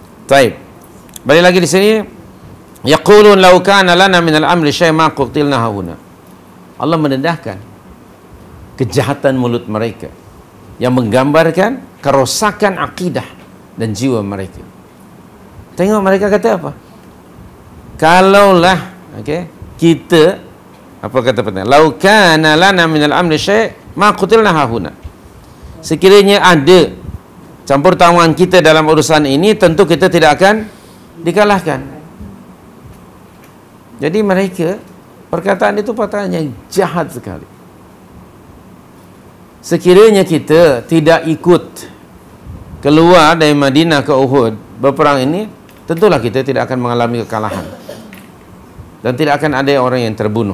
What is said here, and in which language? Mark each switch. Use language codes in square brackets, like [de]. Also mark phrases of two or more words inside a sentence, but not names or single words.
[ms] Baik. Balik lagi di sini. [ar] يقولون لو كان لنا من الأمر شيء ما قتلنا هاهنا. [ms] Allah mendedahkan kejahatan mulut mereka yang menggambarkan kerosakan akidah dan jiwa mereka. Tengok mereka kata apa? Kalaulah kita, apa kata petang? [ar] لو كان لنا من الأمر شيء ما قتلنا هاهنا. [ms] Sekiranya ada campur tangan kita dalam urusan ini, tentu kita tidak akan dikalahkan. Jadi mereka, perkataan itu perkataan yang jahat sekali. Sekiranya kita tidak ikut keluar dari Madinah ke Uhud berperang ini, tentulah kita tidak akan mengalami kekalahan dan tidak akan ada orang yang terbunuh.